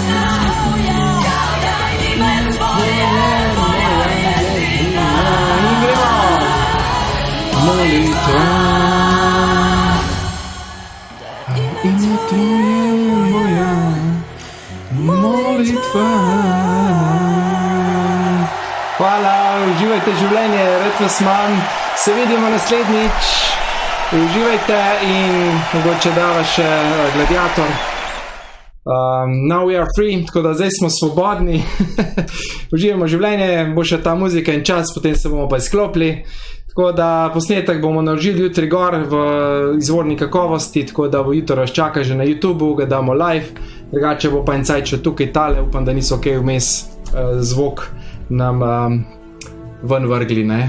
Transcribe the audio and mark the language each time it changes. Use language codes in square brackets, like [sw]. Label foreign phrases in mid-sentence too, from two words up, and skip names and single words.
[sr] Molitva. Ime tvoje moja molitva. [sl] Hvala, uživajte življenje, rad vas imam. Se vidimo naslednjič. Uživajte in mogoče dava še Gladiator. [en] Now we are free, [sl] tako da zdaj smo svobodni. Uživamo življenje, bo še ta muzika in čas, potem se bomo pa izklopili. Tako da posnetek bomo naložili jutri gor v izvorni kakovosti, tako da bo jutro čaka že na YouTubeu, ga damo live. Drugače bo pa en cajt še tukaj tale, upam, da niso kaj vmes zvok nam ven vrgli, ne.